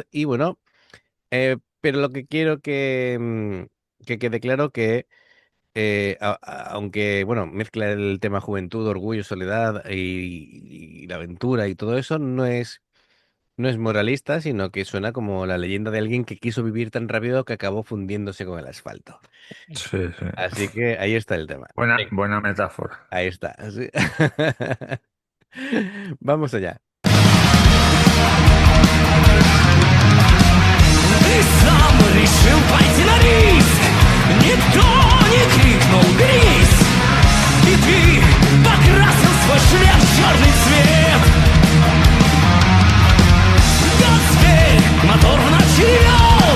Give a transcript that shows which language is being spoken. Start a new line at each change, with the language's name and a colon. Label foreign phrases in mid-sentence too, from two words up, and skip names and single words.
Spanish: Y bueno, pero lo que quiero que quede claro que, aunque, bueno, mezcla el tema juventud, orgullo, soledad y la aventura y todo eso, no es moralista, sino que suena como la leyenda de alguien que quiso vivir tan rápido que acabó fundiéndose con el asfalto. sí, sí. Así que ahí está el tema. Buena, Venga, buena metáfora. ahí está. Sí. Vamos allá.
Russian: Ты сам решил пойти на риск. Никто не крикнул «берись!» И ты покрасил свой шлем в черный цвет. Теперь мотор в ночи ревет.